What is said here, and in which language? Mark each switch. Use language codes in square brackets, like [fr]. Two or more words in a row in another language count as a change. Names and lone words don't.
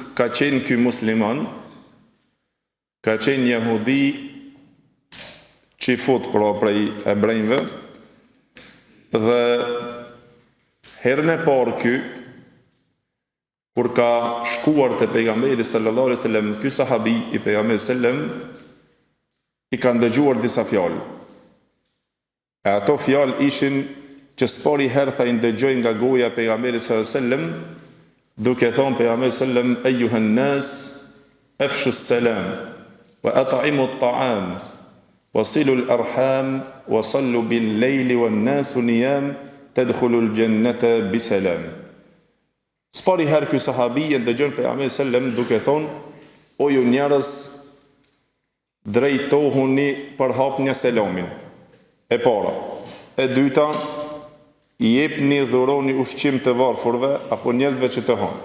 [sq] ka qenë ky musliman, ka qenë jehudi që i fut pra prej hebrejve, dhe herën e parë ky, kur ka shkuar te pejgamberi [ar] صلى الله عليه وسلم, [sq] ky sahabi i pejgamberit sallam i kanë dëgjuar disa fjalë. E ato fjalë ishin që s'pari herë tha i ndëgjoj nga goja e pejgamberit [ar] صلى الله عليه وسلم, [sq] duke thonë pejgamberi sallam, [ar] أيها الناس أفشوا السلام وأطعموا الطعام وصلوا الأرحام وصلوا بالليل والناس نيام تدخلوا الجنة بسلام. [sq] S'pari herë ky sahabi e ndëgjon pejgamberin sallam duke thonë, o ju njerëz, drejtohuni për hapja selamin. E para. E dyta, jepni dhuroni ushqim të varfërve apo njerëzve që të hanë.